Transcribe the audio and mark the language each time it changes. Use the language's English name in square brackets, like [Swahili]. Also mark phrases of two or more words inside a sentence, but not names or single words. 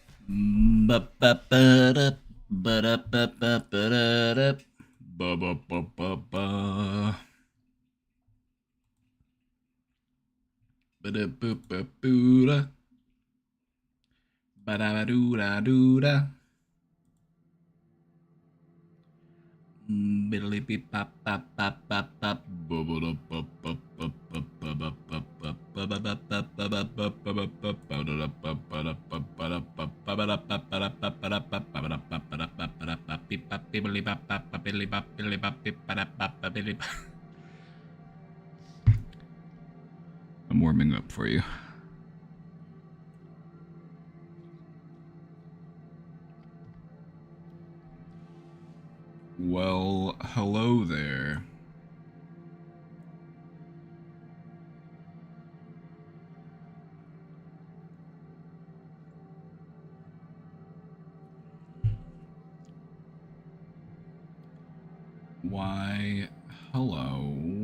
[English] Ba ba ba da ba da ba ba ba da da ba ba ba ba ba ba da ba ba boo da ba da ba doo da doo da biddly beep bop bop bop bop bop ba ba da ba ba ba ba ba ba ba ba ba ba ba ba ba ba ba ba ba ba ba da da ba ba da ba ba da ba ba ba da ba ba da ba ba da ba ba da ba ba da ba ba da ba beep bop biddly bop bop biddly bop biddly bop beep ba da bop biddly bop. I'm warming up for you. Well, hello there. Why, hello.